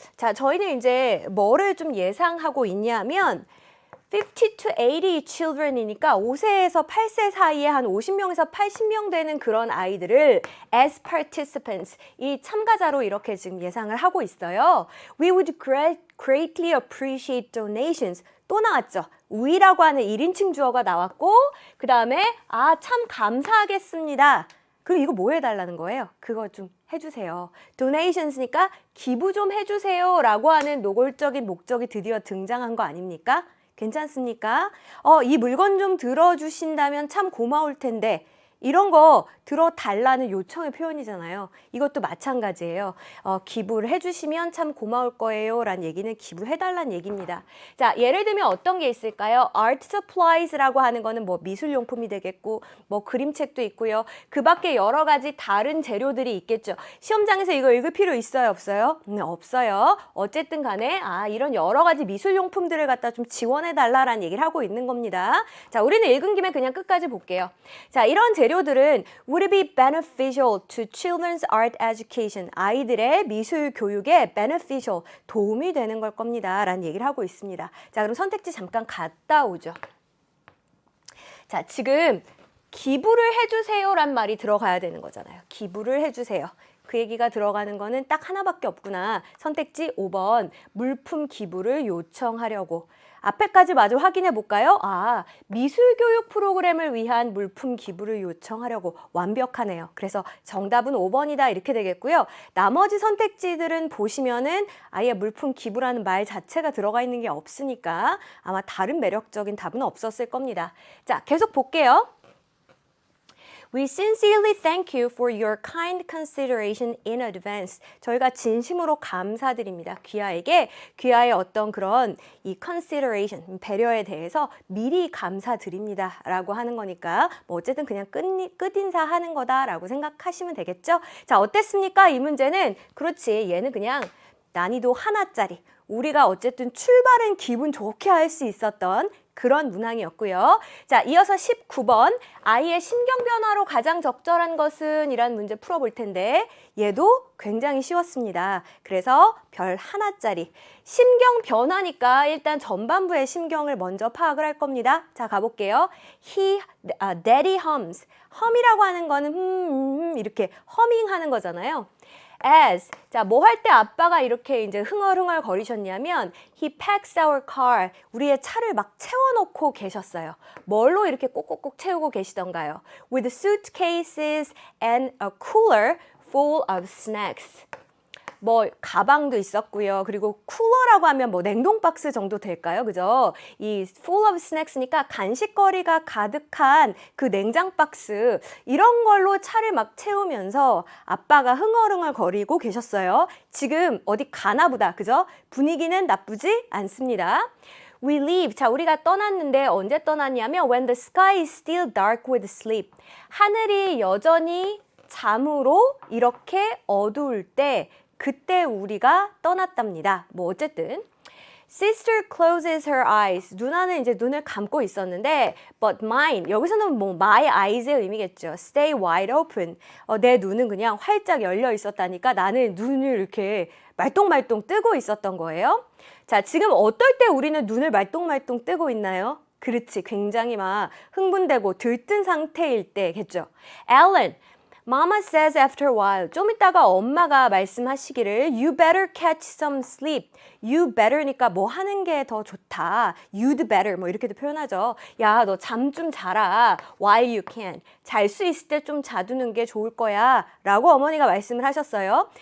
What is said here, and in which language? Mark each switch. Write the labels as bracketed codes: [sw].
[ko] 자, 저희는 이제 뭐를 좀 예상하고 있냐면 [en] 50 to 80 children [ko] 이니까 5세에서 8세 사이에 한 50명에서 80명 되는 그런 아이들을 [en] as participants, [ko] 이 참가자로 이렇게 지금 예상을 하고 있어요. [en] We would greatly appreciate donations. [ko] 또 나왔죠. we라고 하는 1인칭 주어가 나왔고 그 다음에 참 감사하겠습니다. 그럼 이거 뭐 해달라는 거예요? 그거 좀 해주세요. donations니까 기부 좀 해주세요 라고 하는 노골적인 목적이 드디어 등장한 거 아닙니까? 괜찮습니까? 이 물건 좀 들어주신다면 참 고마울 텐데 이런 거 들어달라는 요청의 표현이잖아요. 이것도 마찬가지예요. 기부를 해주시면 참 고마울 거예요 라는 얘기는 기부해달라는 얘기입니다. 자, 예를 들면 어떤 게 있을까요? Art supplies라고 하는 거는 뭐 미술용품이 되겠고 뭐 그림책도 있고요. 그 밖에 여러 가지 다른 재료들이 있겠죠. 시험장에서 이거 읽을 필요 있어요? 없어요? 없어요. 어쨌든 간에 이런 여러 가지 미술용품들을 갖다 좀 지원해달라라는 얘기를 하고 있는 겁니다. 자, 우리는 읽은 김에 그냥 끝까지 볼게요. 자, 이런 재료들은 [en] would it be beneficial to children's art education? [ko] 아이들의 미술 교육에 beneficial, 도움이 되는 걸 겁니다. 라는 얘기를 하고 있습니다. 자, 그럼 선택지 잠깐 갔다 오죠. 자, 지금 기부를 해주세요 란 말이 들어가야 되는 거잖아요. 기부를 해주세요. 그 얘기가 들어가는 거는 딱 하나밖에 없구나. 선택지 5번, 물품 기부를 요청하려고. 앞에까지 마저 확인해 볼까요? 미술교육 프로그램을 위한 물품 기부를 요청하려고. 완벽하네요. 그래서 정답은 5번이다 이렇게 되겠고요. 나머지 선택지들은 보시면은 아예 물품 기부라는 말 자체가 들어가 있는 게 없으니까 아마 다른 매력적인 답은 없었을 겁니다. 자, 계속 볼게요. [en] We sincerely thank you for your kind consideration in advance. [ko] 저희가 진심으로 감사드립니다. 귀하의 어떤 그런 이 consideration, 배려에 대해서 미리 감사드립니다. 라고 하는 거니까 뭐 어쨌든 그냥 끝인사 하는 거다라고 생각하시면 되겠죠? 자, 어땠습니까? 이 문제는 그렇지. 얘는 그냥 난이도 하나짜리. 우리가 어쨌든 출발은 기분 좋게 할 수 있었던 그런 문항이었고요. 자, 이어서 19번 아이의 심경 변화로 가장 적절한 것은 이란 문제 풀어볼 텐데 얘도 굉장히 쉬웠습니다. 그래서 별 하나짜리. 심경 변화니까 일단 전반부의 심경을 먼저 파악을 할 겁니다. 자, 가볼게요. [en] Daddy hums. [ko] 험이라고 하는 거는 이렇게 허밍하는 거잖아요. As, 자, 뭐 할 때 아빠가 이렇게 이제 흥얼흥얼 거리셨냐면 [en] he packs our car, [ko] 우리의 차를 막 채워놓고 계셨어요. 뭘로 이렇게 꼭꼭꼭 채우고 계시던가요? [en] With suitcases and a cooler full of snacks. [ko] 뭐 가방도 있었고요. 그리고 쿨러라고 하면 뭐 냉동 박스 정도 될까요? 그죠? 이 full of snacks니까 간식거리가 가득한 그 냉장 박스 이런 걸로 차를 막 채우면서 아빠가 흥얼흥얼 거리고 계셨어요. 지금 어디 가나 보다. 그죠? 분위기는 나쁘지 않습니다. [en] We leave. [ko] 자, 우리가 떠났는데 언제 떠났냐면 [en] when the sky is still dark with sleep. [ko] 하늘이 여전히 잠으로 이렇게 어두울 때 그때 우리가 떠났답니다. 뭐 어쨌든 [en] Sister closes her eyes. [ko] 누나는 이제 눈을 감고 있었는데 [en] but mine. [ko] 여기서는 뭐 my eyes의 의미겠죠. [en] Stay wide open. [ko] 내 눈은 그냥 활짝 열려 있었다니까 나는 눈을 이렇게 말똥말똥 뜨고 있었던 거예요. 자, 지금 어떨 때 우리는 눈을 말똥말똥 뜨고 있나요? 그렇지. 굉장히 막 흥분되고 들뜬 상태일 때겠죠. [en] Ellen. Mama says after a while. [ko] 좀 이따가 엄마가 말씀하시기를 [en] You better catch some sleep. [ko] You better니까 뭐 하는 게 더 좋다. You'd better 뭐 이렇게도 표현하죠. 야, 너 잠 좀 자라. [en] While you can. [ko] 잘 수 있을 때 좀 자두는 게 좋을 거야. 라고 어머니가 말씀을 하셨어요.